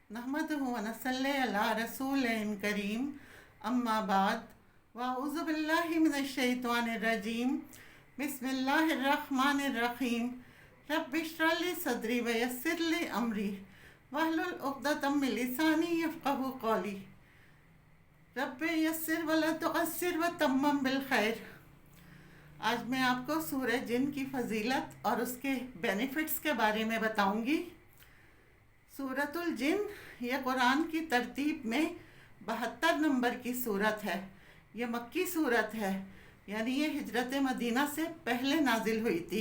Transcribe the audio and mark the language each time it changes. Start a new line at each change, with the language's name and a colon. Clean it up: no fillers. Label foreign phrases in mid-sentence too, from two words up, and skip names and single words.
Arabic: نحمده ونصلي على رسول كريم أما بعد وأعوذ بالله من الشيطان الرجيم بسم الله الرحمن الرحيم رب اشرح لي صدري ويسر لي أمري واحلل عقدة من لساني يفقهوا قولي رب يسر ولا تعسر وتمم بالخير.
Urdu: آج میں آپ کو سورہ جن کی فضیلت اور اس کے بینیفٹس کے بارے میں بتاؤں گی. سورۃ الجن یہ قرآن کی ترتیب میں 72 نمبر کی سورت ہے. یہ مکی سورت ہے، یعنی یہ ہجرت مدینہ سے پہلے نازل ہوئی تھی.